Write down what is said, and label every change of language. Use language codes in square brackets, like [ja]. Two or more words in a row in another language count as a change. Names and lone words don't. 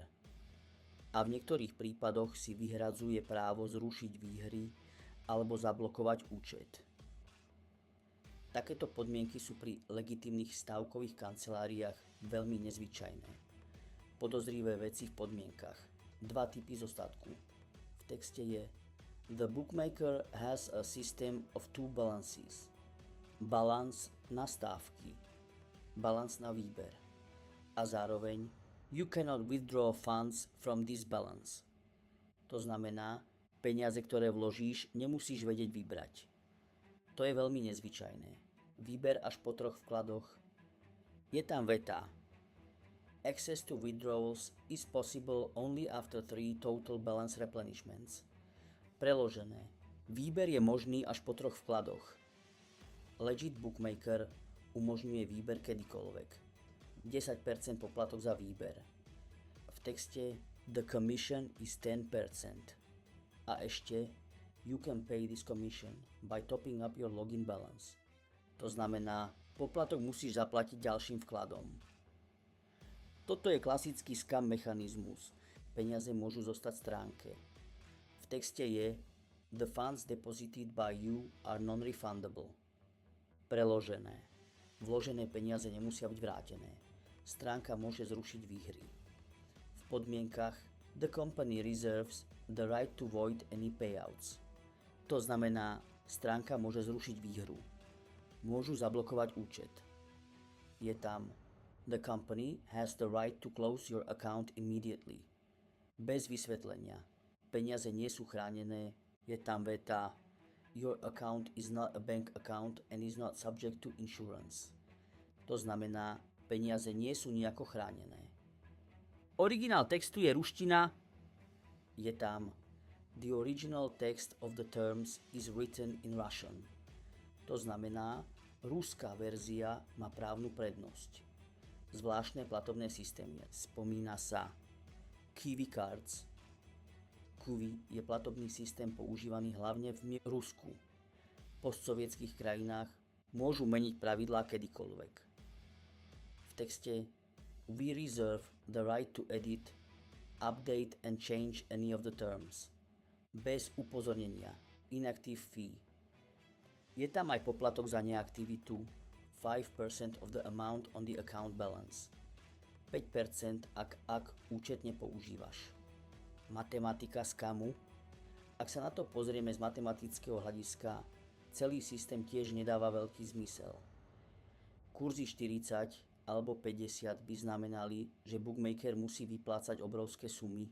[sk] A v niektorých prípadoch si vyhradzuje právo zrušiť výhry alebo zablokovať účet. Takéto podmienky sú pri legitímnych stávkových kanceláriách veľmi nezvyčajné. Podozrivé veci v podmienkach. 2 typy zostatku. V texte je: [en] The bookmaker has a system of 2 balances. [sk] Balans na stávky, balans na výber. A zároveň [en] You cannot withdraw funds from this balance. [sk] To znamená, peniaze, ktoré vložíš, nemusíš vedieť vybrať. To je veľmi nezvyčajné. Výber až po 3 vkladoch. Je tam veta: [en] Access to withdrawals is possible only after 3 total balance replenishments. [sk] Preložené. Výber je možný až po 3 vkladoch. [en] Legit bookmaker [sk] umožňuje výber kedykoľvek. 10% poplatok za výber. V texte [en] The commission is 10%. [sk] A ešte [en] You can pay this commission by topping up your login balance. [sk] To znamená, poplatok musíš zaplatiť ďalším vkladom. Toto je klasický scam mechanizmus. Peniaze môžu zostať v stránke. V texte je [en] The funds deposited by you are non-refundable. [sk] Preložené. Vložené peniaze nemusia byť vrátené. Stránka môže zrušiť výhry. V podmienkach [en] The company reserves the right to void any payouts. [sk] To znamená, stránka môže zrušiť výhru. Môžu zablokovať účet. Je tam [en] The company has the right to close your account immediately. [sk] Bez vysvetlenia. Peniaze nie sú chránené. Je tam veta [en] Your account is not a bank account and is not subject to insurance. [sk] To znamená, peniaze nie sú nejako chránené. Originál textu je ruština. Je tam [en] The original text of the terms is written in Russian. [sk] To znamená, ruská verzia má právnu prednosť. Zvláštne platobné systémy. Spomína sa Kiwi Cards. Kiwi je platobný systém používaný hlavne v Rusku. V postsovietských krajinách môžu meniť pravidlá kedykoľvek. V texte [en] We reserve the right to edit, update and change any of the terms. [sk] Bez upozornenia. [en] Inactive fee. [sk] Je tam aj poplatok za neaktivitu [en] 5% of the amount on the account balance. [sk] 5% ak účet nepoužívaš. Matematika skamu. Ak sa na to pozrieme z matematického hľadiska, celý systém tiež nedáva veľký zmysel. Kurzy 40 alebo 50 by znamenali, že bookmaker musí vyplácať obrovské sumy.